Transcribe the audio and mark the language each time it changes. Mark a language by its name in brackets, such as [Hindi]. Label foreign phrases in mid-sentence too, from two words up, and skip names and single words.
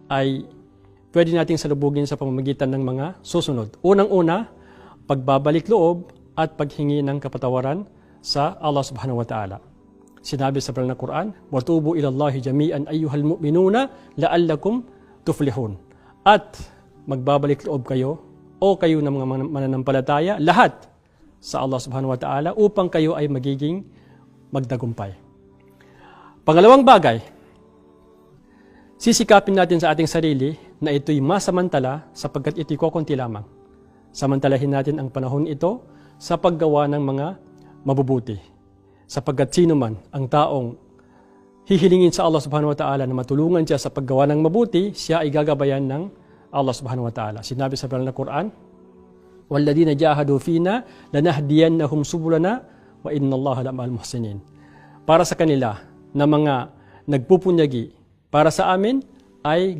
[Filipino] ay pwede nating salubugin sa pamamagitan ng mga susunod. Unang-una, pagbabalik loob at paghingi ng kapatawaran sa Allah [Arabic] سبحانه وتعالى. [Filipino] Sinabi sa banal na Quran, [Arabic] "وتوبوا إلى الله جميعا أيها المؤمنون لعلكم تفلحون." [Filipino] At magbabalik loob kayo o kayo ng mga mananampalataya, lahat sa Allah [Arabic] سبحانه وتعالى [Filipino] upang kayo ay magiging magtagumpay. Pangalawang bagay, sisikapin natin sa ating sarili na ito'y masamantala sapagkat ito'y kokonti lamang. Samantalahin natin ang panahon ito sa paggawa ng mga mabubuti. Sapagkat sino man ang taong hihilingin sa Allah [Arabic] سبحانه وتعالى [Filipino] na matulungan siya sa paggawa ng mabuti, siya ay gagabayan ng Allah [Arabic] سبحانه وتعالى. [Filipino] Sinabi sa banal na Quran, [Arabic] "والذين جاهدوا فينا لنهدينهم سبلنا وإن الله لمع المحسنين." [Filipino] Para sa kanila na mga nagpupunyagi para sa amin ay